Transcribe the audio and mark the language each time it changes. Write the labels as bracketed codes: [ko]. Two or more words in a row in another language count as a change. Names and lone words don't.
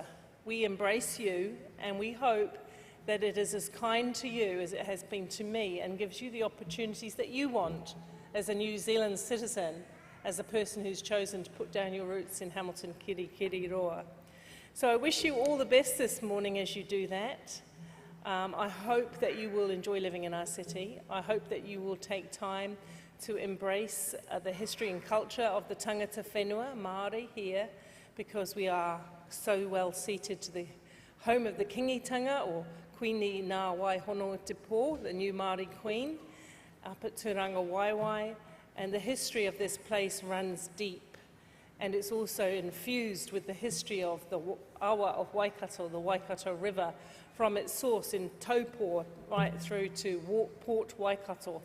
[en] We embrace you and we hope that it is as kind to you as it has been to me and gives you the opportunities that you want as a New Zealand citizen, as a person who's chosen to put down your roots in Hamilton Kirikiriroa. So I wish you all the best this morning as you do that. I hope that you will enjoy living in our city. I hope that you will take time to embrace the history and culture of the [mi] tangata whenua, [en] Māori, here, because we are so well seated to the home of the kingitanga, or Queenie Ngā Waihono Te Pō, the new Māori Queen, up at Turanga Waiwai, and the history of this place runs deep, and it's also infused with the history of the awa of Waikato, the Waikato River, from its source in Taupō right through to Port Waikato.